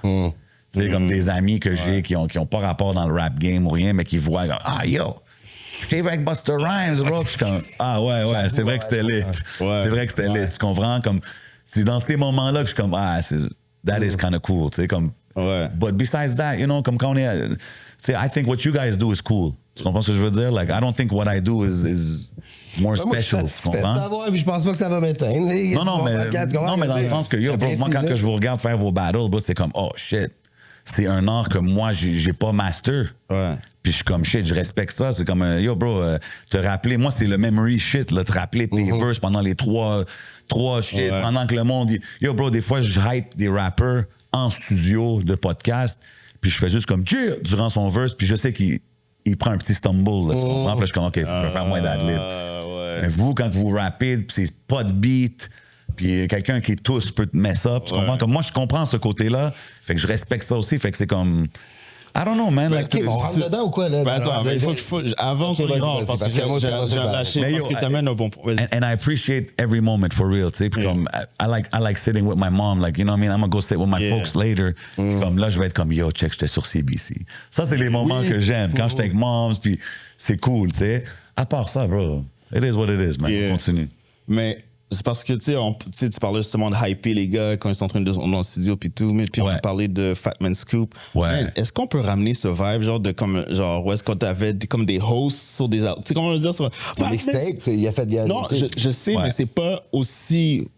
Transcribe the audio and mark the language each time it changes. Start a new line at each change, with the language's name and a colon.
French: Tu sais, comme des amis que j'ai qui ont pas rapport dans le rap game ou rien, mais qui voient, comme, ah, yo, j'étais avec Busta Rhymes, bro. Puis je suis comme, ah, ouais, c'est vrai que c'était lit. Ouais. C'est vrai que c'était lit. Tu comprends? Comme, c'est dans ces moments-là que je suis comme,
English: that is kind of cool,
French: tu sais, comme. Ouais.
English: But besides that, you know,
French: comme quand on est, tu sais,
English: I think what you guys do is cool.
French: Tu comprends ce que je veux dire?
English: Like, I don't think what I do is more special.
French: Tu comprends? Puis je pense pas que ça va m'éteindre. Non, mais dans le sens que, yo, bro, moi, quand que je vous regarde faire vos battles, bro, c'est comme, oh shit, c'est un art que moi, j'ai pas master. Ouais. Puis je suis comme shit, je respecte ça. C'est comme, yo, bro, te rappeler, moi, c'est le memory shit, là, te rappeler tes verses pendant les trois shit, pendant que le monde. Yo, bro, des fois, je hype des rappers en studio de podcast, puis je fais juste comme, durant son verse, puis je sais qu'il prend un petit stumble, là, tu comprends? Puis là, je suis comme, OK, je vais faire moins d'adlib. Ouais. Mais vous, quand vous rappez, puis c'est pas de beat, puis quelqu'un qui est tous peut te mess up, tu comprends? Comme moi, je comprends ce côté-là, fait que je respecte ça aussi, fait que c'est comme...
English: I don't know, man. Like,
French: on rentre dedans ou quoi, là? Attends, mais avant qu'on y rentre, parce que j'ai lâché, parce que t'amènes un bon point.
English: And I appreciate every moment, for real,
French: tu sais. Puis comme,
English: I like sitting with my mom, like, you know what I mean? I'm gonna go sit with my folks later.
French: Comme là, je vais être comme, yo, check, j'étais sur CBC. Ça, c'est les moments que j'aime. Quand j'étais avec moms, puis c'est cool, tu sais. À part ça,
English: bro, it is what it is, man.
French: On continue. Mais c'est parce que, tu sais, tu parlais justement de hyper les gars quand ils sont en train de dans le studio puis tout, mais puis on a parlé de Fat Man Scoop. Ouais. Man, est-ce qu'on peut ramener ce vibe, genre où est-ce qu'on t'avait comme des hosts sur des... Tu sais comment on veut dire ça? Mixtape, il a fait... Non, je sais, mais c'est pas aussi...